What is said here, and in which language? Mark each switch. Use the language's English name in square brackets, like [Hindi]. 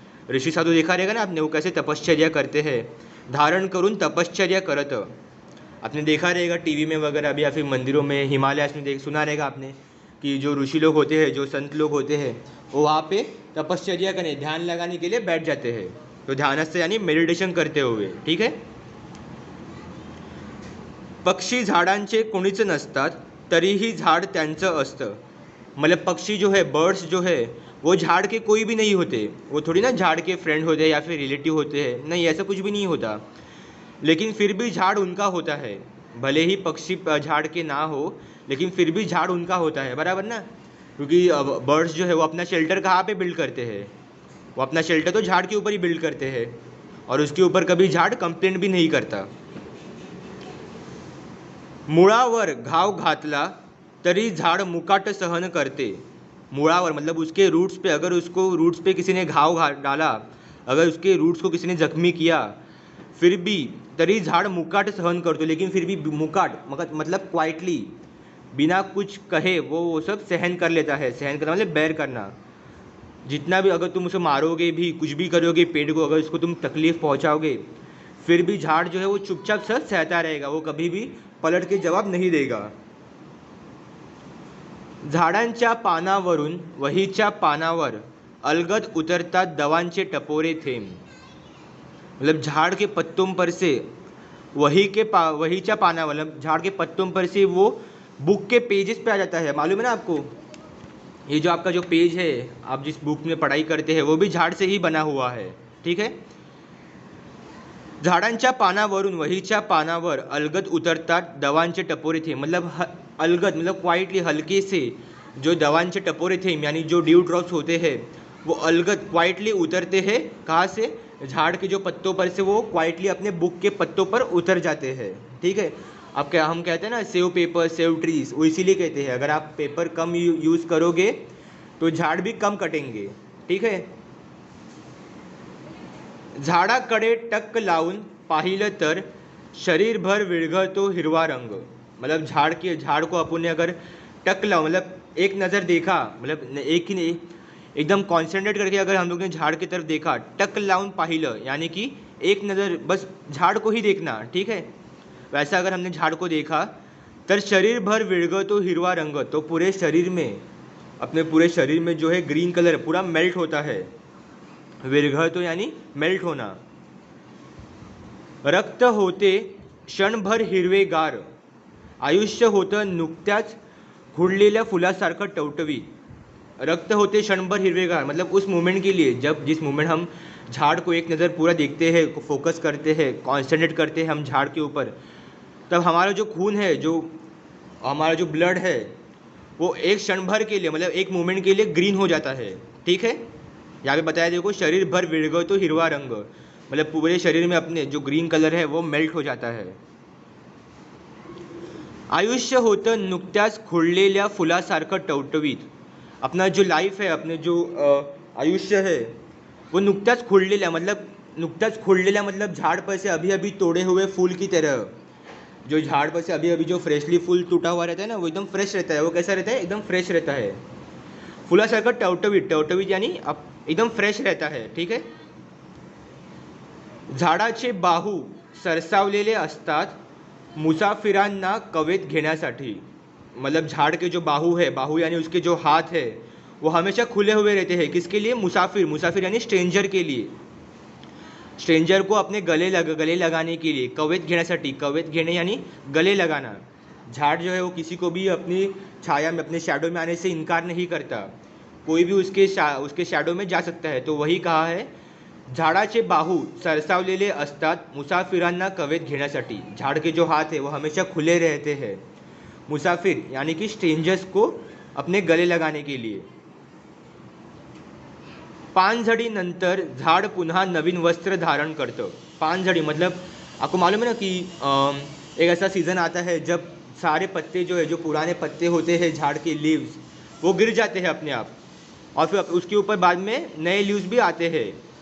[Hindi] ऋषि साधु देखा रहेगा ना आपने, वो कैसे तपश्चर्या करते हैं, [Marathi] धारण करून तपश्चर्या करत। [Hindi] आपने देखा रहेगा टीवी में वगैरह अभी, या फिर मंदिरों में, हिमालयास में सुना रहेगा आपने कि जो ऋषि लोग होते हैं, जो संत लोग होते हैं, वो वहाँ पे तपश्चर्या करने, ध्यान लगाने के लिए बैठ जाते हैं। तो ध्यानस्थ यानी मेडिटेशन करते हुए। ठीक है। [Marathi] पक्षी झाडांचे कोणीच नसतात, तरीही झाड त्यांचं असतं। [Hindi] मतलब पक्षी जो है, बर्ड्स जो है, वो झाड़ के कोई भी नहीं होते। वो थोड़ी ना झाड़ के फ्रेंड होते हैं या फिर रिलेटिव होते हैं, नहीं, ऐसा कुछ भी नहीं होता। लेकिन फिर भी झाड़ उनका होता है। भले ही पक्षी झाड़ के ना हो, लेकिन फिर भी झाड़ उनका होता है, बराबर ना। क्योंकि बर्ड्स जो है वो अपना शेल्टर कहाँ पे बिल्ड करते हैं, वो अपना शेल्टर तो झाड़ के ऊपर ही बिल्ड करते हैं, और उसके ऊपर कभी झाड़ कंप्लेंट भी नहीं करता। [Marathi] मुळावर घाव घातला तरी झाड़ मुकाट सहन करते। [Hindi] मुळावर मतलब उसके रूट्स पे, अगर उसको रूट्स पे किसी ने डाला, अगर उसके रूट्स को किसी ने जख्मी किया, फिर भी [Marathi] तरी झाड़ मुकाट सहन करते, [Hindi] लेकिन फिर भी मुकाट मतलब क्वाइटली, बिना कुछ कहे वो सब सहन कर लेता है। सहन करना मतलब बेर करना। जितना भी अगर तुम उसे मारोगे भी, कुछ भी करोगे पेड़ को, अगर उसको तुम तकलीफ पहुंचाओगे, फिर भी झाड़ जो है वो चुपचाप सच सहता रहेगा, वो कभी भी पलट के जवाब नहीं देगा। [Marathi] झाडांच्या पानावरून वहीच्या पानावर अलगद उतरतात दवांचे टपोरे थेंब। [Hindi] मतलब झाड़ के पत्तों पर से [Marathi] वहीच्या पानावर, [Hindi] मतलब झाड़ के पत्तों पर से वो बुक के पेजेस पे आ जाता है। मालूम है ना आपको, ये जो आपका जो पेज है, आप जिस बुक में पढ़ाई करते हैं, वो भी झाड़ से ही बना हुआ है, ठीक है। [Marathi] झाडांच्या पानावरून वहीच्या पानावर अलगद उतरतात दवांचे टपोरे थे, [Hindi] मतलब अलगद मतलब क्वाइटली, हल्के से जो दवांचे टपोरे थे यानी जो ड्यू ड्रॉप्स होते हैं वो अलगद क्वाइटली उतरते हैं। कहाँ से? झाड़ के जो पत्तों पर से वो क्वाइटली अपने बुक के पत्तों पर उतर जाते हैं, ठीक है। अब क्या हम कहते हैं ना, सेव पेपर सेव ट्रीज, वो इसीलिए कहते हैं अगर आप पेपर कम यूज़ करोगे तो झाड़ भी कम कटेंगे, ठीक है। [Marathi] झाडाकडे टक लावून पाहिलं तर शरीरभर विरघळतो हिरवा रंग। [Hindi] मतलब झाड़ को अपन ने अगर टक लाओ, मतलब एक नज़र देखा, मतलब एक ही नहीं, एकदम कॉन्सेंट्रेट करके अगर हम लोग ने झाड़ की तरफ देखा, [Marathi] टक लावून पाहिलं [Hindi] यानी कि एक नज़र बस झाड़ को ही देखना, ठीक है। वैसा अगर हमने झाड़ को देखा, [Marathi] तर शरीर भर विरघळतो हिरवा रंग, [Hindi] तो पूरे शरीर में, अपने पूरे शरीर में जो है ग्रीन कलर पूरा मेल्ट होता है। विरघळतो यानी मेल्ट होना। [Marathi] रक्त होते क्षणभर हिरवेगार, आयुष्य होतं नुकत्याच खुडलेल्या फुलासारखं टवटवीत। रक्त होते क्षणभर हिरवेगार [Hindi] मतलब उस मोमेंट के लिए, जब जिस मोमेंट हम झाड़ को एक नज़र पूरा देखते हैं, फोकस करते हैं, कॉन्सेंट्रेट करते हैं हम झाड़ के ऊपर, तब हमारा जो खून है, जो हमारा जो ब्लड है, वो एक क्षण भर के लिए मतलब एक मोमेंट के लिए ग्रीन हो जाता है, ठीक है। यहाँ पे बताया देखो, [Marathi] शरीर भर विरघळतो हिरवा रंग, [Hindi] मतलब पूरे शरीर में अपने जो ग्रीन कलर है वो मेल्ट हो जाता है। [Marathi] आयुष्य होतं नुकत्याच खुडलेल्या फुलासारखं टवटवीत। [Hindi] अपना जो लाइफ है, अपने जो आयुष्य है वो [Marathi] नुकत्याच खुडलेल्या [Hindi] मतलब झाड़ पर से अभी अभी तोड़े हुए फूल की तरह। जो झाड़ पर से अभी अभी जो फ्रेशली फूल टूटा हुआ रहता है ना, वो एकदम फ्रेश रहता है। वो कैसा रहता है? एकदम फ्रेश रहता है। [Marathi] फुलासारखं टवटवीत, [Hindi] टवटवीत यानी एकदम फ्रेश रहता है, ठीक है। [Marathi] झाडाचे बाहू सरसावलेले असतात मुसाफिरांना कवेत घेण्यासाठी। [Hindi] मतलब झाड़ के जो बाहू है, बाहू यानी उसके जो हाथ है, वो हमेशा खुले हुए रहते हैं। किसके लिए? मुसाफिर, मुसाफिर यानी स्ट्रेंजर के लिए, स्ट्रेंजर को अपने गले लगाने के लिए। कवेत घेण्यासाठी, कवेत घेणे यानी गले लगाना। झाड़ जो है वो किसी को भी अपनी छाया में, अपने शैडो में आने से इनकार नहीं करता। कोई भी उसके शैडो में जा सकता है। तो वही कहा है, [Marathi] झाडाचे बाहू सरसावलेले असतात मुसाफिरांना कवेत घेण्यासाठी। [Hindi] झाड़ के जो हाथ है वो हमेशा खुले रहते हैं, मुसाफिर यानी कि स्ट्रेंजर्स को अपने गले लगाने के लिए। [Marathi] पानझडीनंतर झाड़ पुन्हा नवीन वस्त्र धारण करतं। [Hindi] पानझडी मतलब आपको मालूम है ना कि एक ऐसा सीज़न आता है जब सारे पत्ते जो है, जो पुराने पत्ते होते हैं झाड़ के लीव्स, वो गिर जाते हैं अपने आप, और फिर उसके ऊपर बाद में नए लीव्स भी आते हैं।